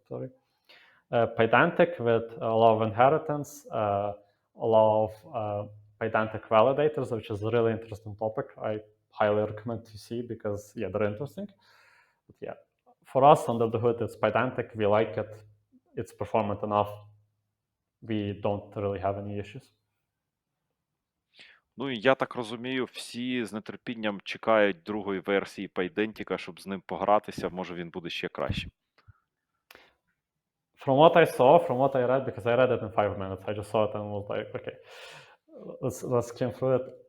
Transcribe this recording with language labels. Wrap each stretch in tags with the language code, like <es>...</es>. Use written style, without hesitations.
<en>Sorry, Pydantic with a lot of inheritance, a lot of Pydantic validators, which is a really interesting topic. I highly recommend to see because they're interesting. But for us under the hood, it's Pydantic. We like it. It's performant enough. We don't really have any issues.</en> <uk>Ну, і я так розумію, всі з нетерпінням чекають другої версії Pydantic, щоб з ним погратися, може він буде ще кращим.</uk> <en>From what I saw, from what I read, because I read it in 5 minutes, I just saw it and was like, okay, let's skim through it.</en>